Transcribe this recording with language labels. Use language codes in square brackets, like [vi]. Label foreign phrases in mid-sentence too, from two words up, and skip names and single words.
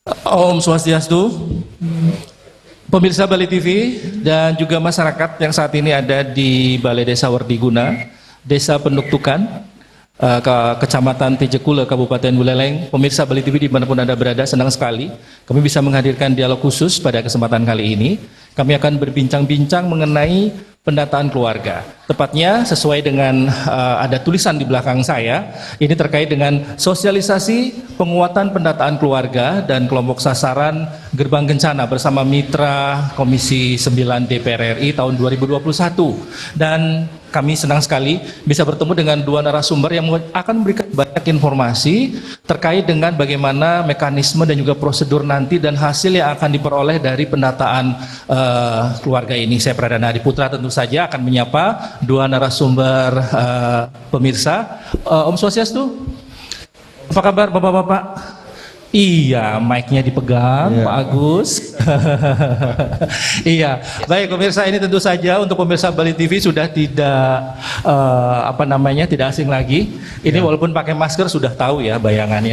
[ban] Om Swastiastu, [id] pemirsa Bali TV dan juga masyarakat yang saat ini ada di Balai Desa Werdiguna, Desa Penuktukan, Kecamatan Tejekule, Kabupaten Buleleng. Pemirsa Bali TV dimanapun Anda berada, senang sekali kami bisa menghadirkan dialog khusus pada kesempatan kali ini. Kami akan berbincang-bincang mengenai pendataan keluarga. Tepatnya sesuai dengan ada tulisan di belakang saya, ini terkait dengan sosialisasi penguatan pendataan keluarga dan kelompok sasaran Gerbang Kencana bersama Mitra Komisi 9 DPR RI tahun 2021. Dan kami senang sekali bisa bertemu dengan dua narasumber yang akan memberikan banyak informasi terkait dengan bagaimana mekanisme dan juga prosedur nanti dan hasil yang akan diperoleh dari pendataan keluarga ini. Saya Pradana Adiputra tentu saja akan menyapa dua narasumber pemirsa. [ban] Om Swastiastu, [id] apa kabar Bapak-Bapak? Iya, mic-nya dipegang, Pak Agus. Iya, baik pemirsa, ini tentu saja untuk pemirsa Bali TV sudah tidak tidak asing lagi. Ini walaupun pakai masker sudah tahu ya bayangannya.